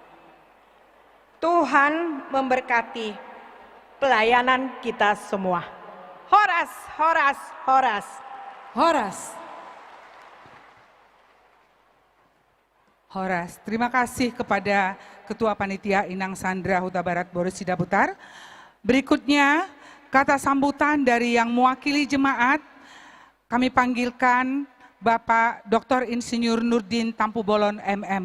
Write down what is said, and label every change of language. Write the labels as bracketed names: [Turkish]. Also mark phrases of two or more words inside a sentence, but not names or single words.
[Indonesian] Tuhan memberkati pelayanan kita semua. Horas, horas, horas. Horas. Horas. Terima kasih kepada Ketua Panitia Inang Sandra Huta Barat Boris Sidaputar. Berikutnya kata sambutan dari yang mewakili jemaat, kami panggilkan Bapak Dr. Insinyur Nurdin Tampu Bolon MM.